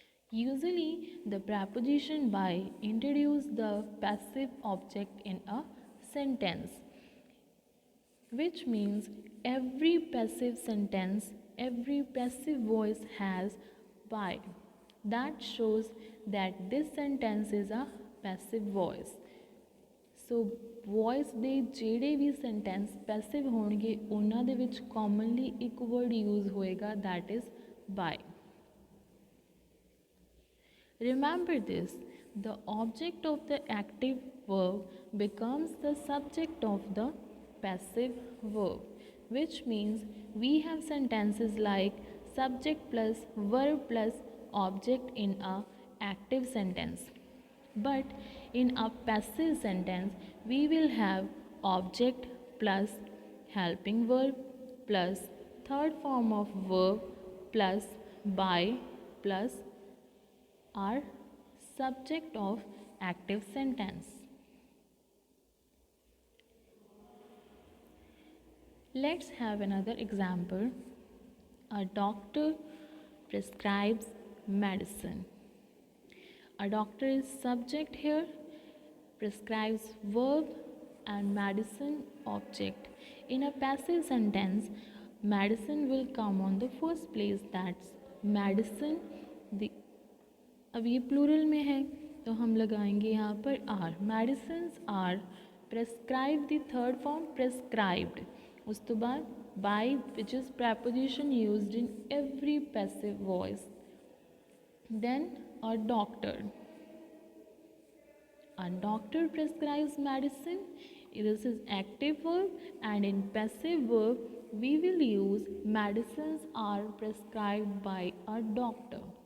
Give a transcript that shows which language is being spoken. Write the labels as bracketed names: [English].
[English] Usually the preposition by introduce the passive object in a sentence. which means every passive sentence, every passive voice has by. That shows that this sentence is a passive voice. [Punjabi] So voice ਦੇ ਜਿਹੜੇ ਵੀ sentence passive ਹੋਣਗੇ ਉਹਨਾਂ ਦੇ ਵਿੱਚ commonly ਇੱਕ word use ਹੋਏਗਾ [English] That is by. Remember this, the object of the active verb becomes the subject of the passive verb, which means we have sentences like subject plus verb plus object in a active sentence. But in a passive sentence, we will have object plus helping verb plus third form of verb plus by plus our subject of active sentence. Let's have another example. A doctor prescribes medicine. A doctor is subject here, prescribes verb and medicine object. In a passive sentence, medicine will come on the first place, that's medicine. The [Hindi] अब ये plural में है तो हम लगाएंगे यहाँ पर are. [English] Medicines are prescribe the third form prescribed. [Hindi] उस तो बाद [English] By which is preposition used in every passive voice. Then a doctor. A doctor prescribes medicine. This is active verb, and in passive verb we will use medicines are prescribed by a doctor.